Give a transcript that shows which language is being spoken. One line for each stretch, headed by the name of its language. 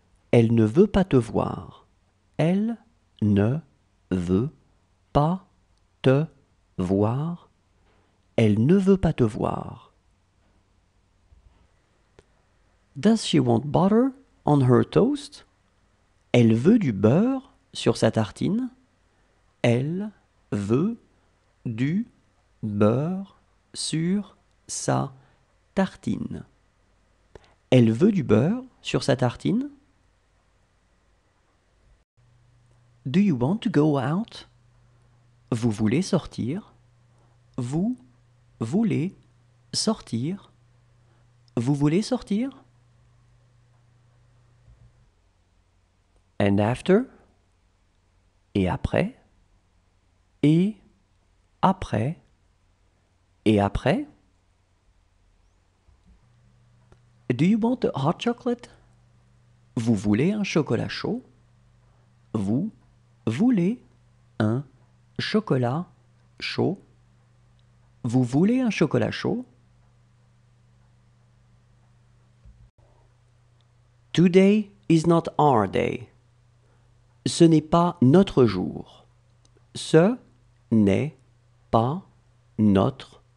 French: Elle ne veut pas te voir. Elle ne veut pas te voir. Elle ne veut pas te voir.
English: Does she want butter on her toast?
French: Elle veut du beurre sur sa tartine. Elle veut du beurre sur sa tartine. Elle veut du beurre sur sa tartine.
English: Do you want to go out?
French: Vous voulez sortir? Vous voulez sortir? Vous voulez sortir?
English: And after?
French: Et après? Et après? Et après?
English: Do you want a hot chocolate?
French: Vous voulez un chocolat chaud? Vous voulez un chocolat chaud? Vous voulez un chocolat chaud?
English: Today is not our day.
French: Ce n'est pas notre jour. Ce n'est pas notre